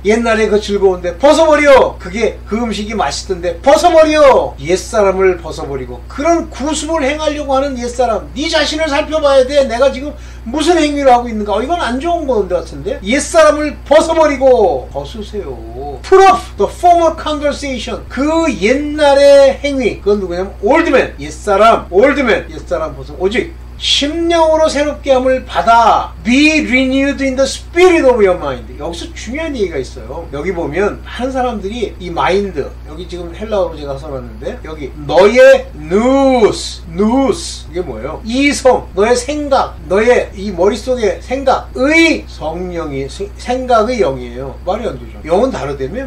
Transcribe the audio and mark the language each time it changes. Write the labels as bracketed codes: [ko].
[ko] 옛날에 그 즐거운데 벗어버려. 그게 그 음식이 맛있던데 벗어버려. 옛사람을 벗어버리고 그런 구습을 행하려고 하는 옛사람, 네 자신을 살펴봐야 돼. 내가 지금 무슨 행위를 하고 있는가? 이건 안 좋은 건데 같은데. 옛사람을 벗어버리고 벗으세요. [en] Put off the former conversation. [ko] 그 옛날의 행위, 그건 누구냐면 올드맨, 옛사람, 올드맨, 옛사람 벗어. 오직 심령으로 새롭게 함을 받아 [en] be renewed in the spirit of your mind. [ko] 여기서 중요한 얘기가 있어요. 여기 보면 많은 사람들이 이 마인드, 여기 지금 헬라어로 제가 써놨는데 여기 너의 nous 이게 뭐예요? 이성, 너의 생각, 너의 이 머릿속의 생각의 성령이 생각의 영이에요. 말이 안 되죠. 영은 다르다며?